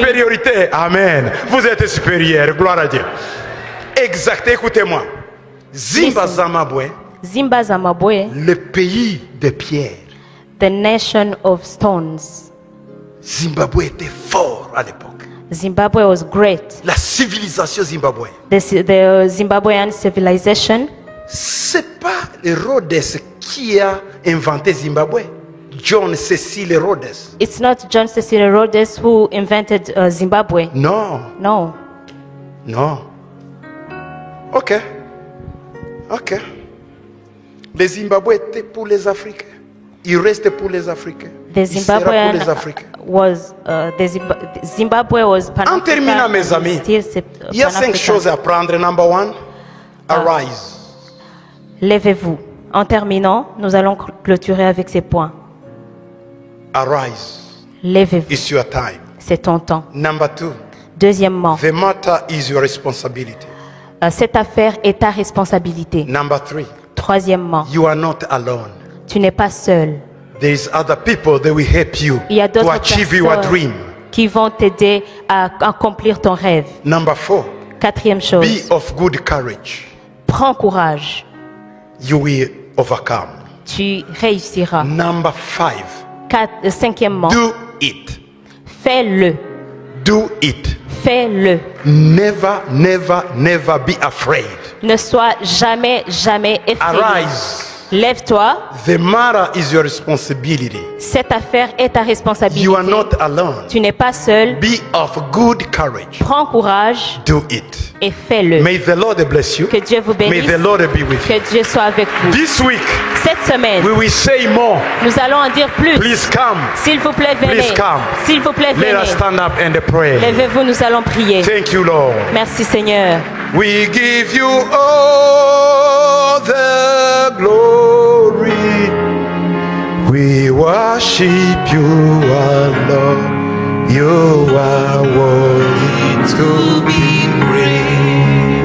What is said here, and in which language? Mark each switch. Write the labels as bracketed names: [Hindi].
[French] supériorité. Amen. Vous êtes supérieur. Gloire à Dieu. Exact. Écoutez-moi. Zimba [English] Listen. [French] Zamabwe, Zimba Zimbabwe, le pays de pierre. [English] the nation of stones. [French] Zimbabwe était fort à l'époque. [English] Zimbabwe was great. [French] La civilisation zimbabwéenne. [English] The Zimbabwean civilization, [French] C'est pas Rhodes qui a inventé Zimbabwe. [English] John Cecil Rhodes. it's not John Cecil Rhodes who invented Zimbabwe. [French] Non, [English] No. [French] non. Ok. Ok. Les Zimbabwe étaient pour les Africains. Il reste pour les Africains. [English] The [French] Il sera pour [English] Zimbabwean [French] les Africains. [English] was Zimbabwe was [French] En terminant, mes amis, il y a 5 choses à prendre. [English] Number 1, arise. [French] Levez-vous. En terminant, nous allons clôturer avec ces points. [English] Arise. [French] Levez-vous. [English] It's your time. [French] C'est ton temps. [English] Number 2, [French] Deuxièmement, [English] the matter is your responsibility. [French] cette affaire est ta responsabilité. [English] Number 3, [French] Troisièmement, [English] you are not alone. [French] tu n'es pas seul. [English] There is other people that will help you [French] Il y a [English] to [French] d'autres [English] achieve your [French] personnes [English] dream. [French] qui vont t'aider à accomplir ton rêve. [English] Number 4, [French] Quatrième [English] be [French] chose, [English] of good courage. [French] prends courage. [English] You will overcome. [French] Tu réussiras. [English] Number 5, [French] Cinquièmement, [English] do it. [French] fais-le. [English] Do it. [French] Fais-le. [English] Never, never, never be afraid. [French] Ne sois jamais, jamais effrayé. [English] Arise. [French] Lève-toi. [English] The matter is your responsibility. [French] Cette affaire est ta responsabilité. [English] You are not alone. [French] Tu n'es pas seul. [English] Be of good courage. [French] Prends courage [English] Do it. [French] et fais-le. [English] May the Lord bless you. [French] Que Dieu vous [English] May [French] bénisse. [English] the Lord be with you. [French] Que Dieu soit avec vous. [English] This week, [French] Cette semaine, [English] we will say more. [French] nous allons en dire plus. [English] Please come. [French] S'il vous plaît, venez. [English] Please come. [French] S'il vous plaît, [English] Let [French] venez. [English] us stand up and pray. [French] Levez-vous, nous allons prier. [English] Thank you, Lord. [French] Merci Seigneur. [English] We give you all the glory. We worship you, our Lord. You are worthy to be praised.